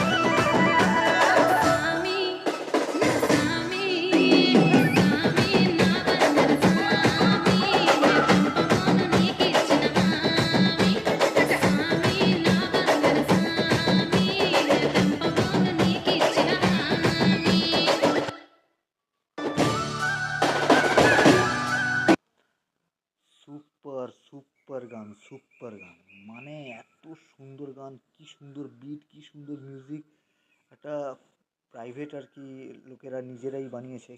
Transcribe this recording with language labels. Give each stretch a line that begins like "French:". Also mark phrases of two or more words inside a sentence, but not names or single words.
Telugu: సామి నా సామి సామి నా బందర సామి తంపమోను నీకిచ్చిన హామీ సామి నా బందర సామి తంపమోను నీకిచ్చిన హామీ
Bangla: সুপার, সুপার গান, সুপার গান! মানে এত সুন্দর গান, কি সুন্দর বিট, কি সুন্দর মিউজিক! একটা প্রাইভেট আর কি লোকেরা নিজেরাই বানিয়েছে।